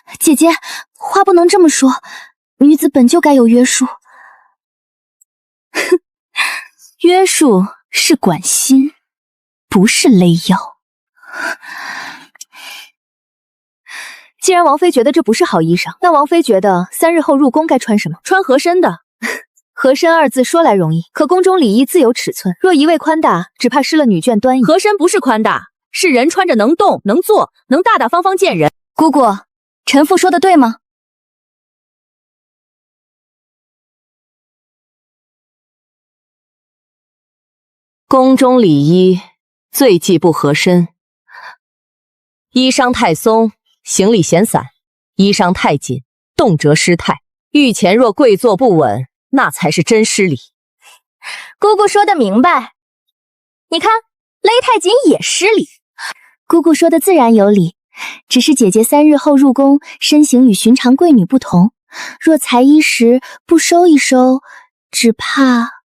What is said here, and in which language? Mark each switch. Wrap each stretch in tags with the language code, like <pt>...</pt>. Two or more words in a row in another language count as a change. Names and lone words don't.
<zh>姐姐，話不能這麼說，女子本就該有約束。哼，約束是管心，不是勒腰。既然王妃覺得這不是好衣裳，那王妃覺得3日後入宮該穿什麼？穿合身的。合身二字說來容易，可宮中禮儀自有尺寸，若一味寬大，只怕失了女眷端儀。合身不是寬大，是人穿着能動能坐，能大大方方見人。姑姑，臣婦說的對嗎？宮中禮儀最忌不合身，衣裳太鬆，行李閒散；衣裳太緊，動輒失態。御前若跪坐不穩，那才是真失禮。姑姑說的明白，你看勒太緊也失禮。姑姑说的自然有理，只是姐姐3日後入宮，身形與尋常貴女不同，若裁衣時不收一收，只怕……</zh>